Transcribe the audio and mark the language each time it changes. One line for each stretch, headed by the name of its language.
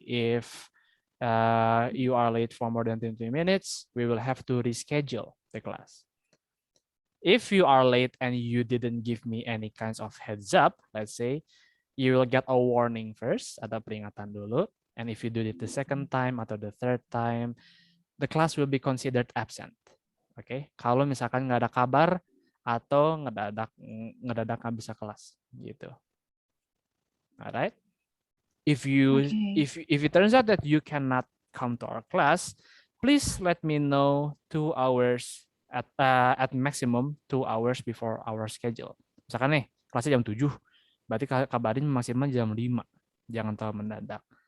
English: If you are late for more than 20 minutes, we will have to reschedule the class. If you are late and you didn't give me any kinds of heads up, let's say, you will get a warning first,
Indonesian: ada peringatan dulu.
English: And if you do it the second time
Indonesian: atau
English: the third time, the class will be considered absent. Oke, okay?
Indonesian: Kalau misalkan nggak ada kabar atau ngedadak nggak bisa kelas, gitu.
English: Alright. If Okay. it turns out that you cannot come to our class, please let me know 2 hours at maximum 2 hours before our schedule.
Indonesian: Misalkan nih kelasnya jam 7, berarti kabarin maksimal jam 5. Jangan terlalu mendadak.